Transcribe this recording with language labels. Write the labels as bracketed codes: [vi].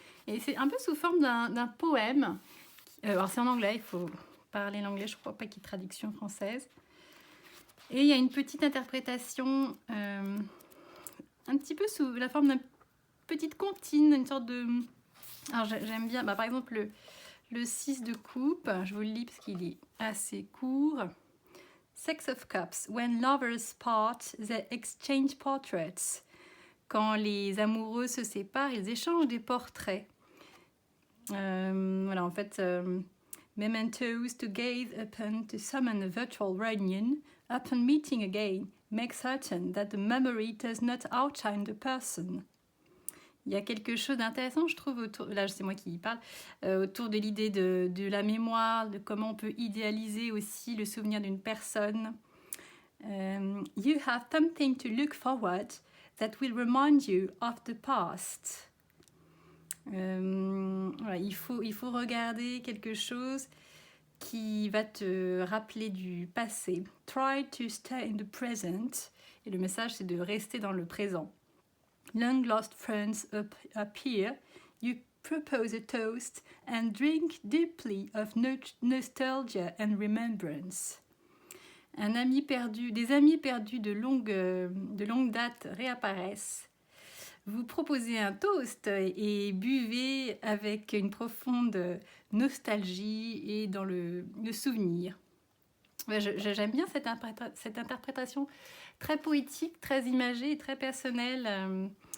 [fr] Et c'est un peu sous forme d'un poème. Alors c'est en anglais, il faut parler l'anglais, je ne crois pas qu'il y ait traduction française. Et il y a une petite interprétation, un petit peu sous la forme d'une petite comptine, une sorte de... Alors j'aime bien, par exemple le 6 de coupe, je vous le lis parce qu'il est assez court. [en] Six of Cups, when lovers part, they exchange portraits. [fr] Quand les amoureux se séparent, ils échangent des portraits. Voilà, en fait, [en] mementos to gaze upon, to summon a virtual reunion, upon meeting again, make certain that the memory does not outshine the person. [fr] Il y a quelque chose d'intéressant, je trouve, là c'est moi qui y parle, autour de l'idée de la mémoire, de comment on peut idéaliser aussi le souvenir d'une personne. [en] You have something to look forward that will remind you of the past. [fr] Voilà, il faut regarder quelque chose qui va te rappeler du passé. [en] Try to stay in the present. [fr] Et le message, c'est de rester dans le présent. [en] Long lost friends appear. You propose a toast and drink deeply of nostalgia and remembrance. [fr] Des amis perdus de longue date réapparaissent. Vous proposez un toast et buvez avec une profonde nostalgie et dans le souvenir. Ouais, j'aime bien cette interprétation très poétique, très imagée et très personnelle.